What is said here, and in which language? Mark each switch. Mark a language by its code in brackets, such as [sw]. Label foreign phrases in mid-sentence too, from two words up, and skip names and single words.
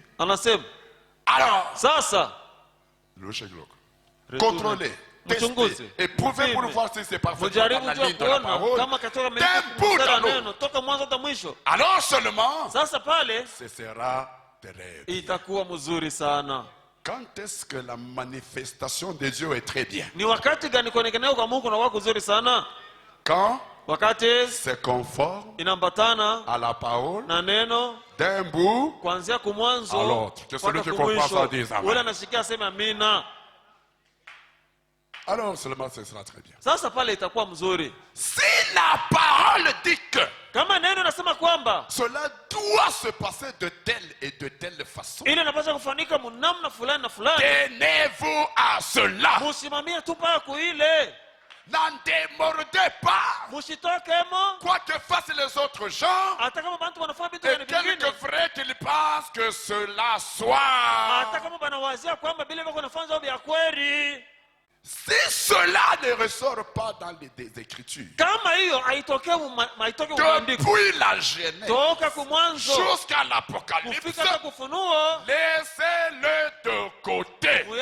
[sw] anasema [fr] alors, [sw] sasa [fr] contrôlez, testez, éprouvez pour voir si c'est parfaitement dans la ligne de la parole, d'un bout à l'autre. Alors seulement, ce sera terrible. [sw] itakuwa mzuri sana. [fr] Quand est-ce que la manifestation de Dieu est très bien? [sw] Ni wakati gani kuonekana kwa Mungu na wako nzuri sana? [fr] Quand [sw] wakati [fr] c'est conforme [sw] inambatana [fr] à la parole [sw] na neno [fr] d'un bout [sw] kuanzia kumwanzo [fr] à l'autre. Que celui qui comprend ça dise amen. [sw] Ule anasikia aseme amina. [fr] Alors seulement ce sera très bien. [sw] Sasa pale itakuwa mzuri. [fr] Si la parole dit que [sw] kama neno nasema kwamba [fr] cela doit se passer de telle et de telle façon, [sw] ile inapaswa kufanyika mnamna fulani na fulani, [fr] tenez-vous à cela. [sw] musimamie tu pa kuile. [fr] N'en démordez pas. Quoi que fassent les autres gens, et quelque vrai qu'ils pensent que cela soit. Si cela ne ressort pas dans les Écritures, depuis la Genèse jusqu'à l'Apocalypse, laissez-le de côté.